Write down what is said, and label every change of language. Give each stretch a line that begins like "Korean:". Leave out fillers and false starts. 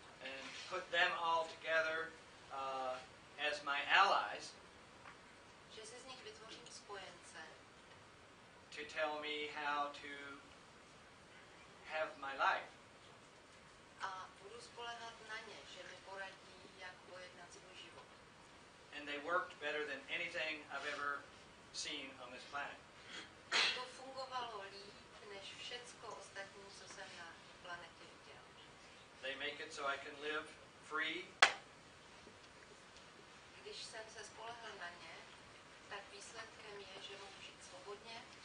English: And put them all together as my allies.
Czech: Že si z nich vytvořím spojence.
English: To tell me how to have my life.
Czech: A budu spoléhat na ně, že mi poradí, jak pojednat svůj život.
English: And they worked better than anything I've ever seen on this planet.
Czech: To fungovalo líp než všecko ostatní, co jsem na planetě viděl.
English: They make it so I can live free.
Czech: Když jsem se spolehl na ně, tak výsledkem je, že mohu žít svobodně.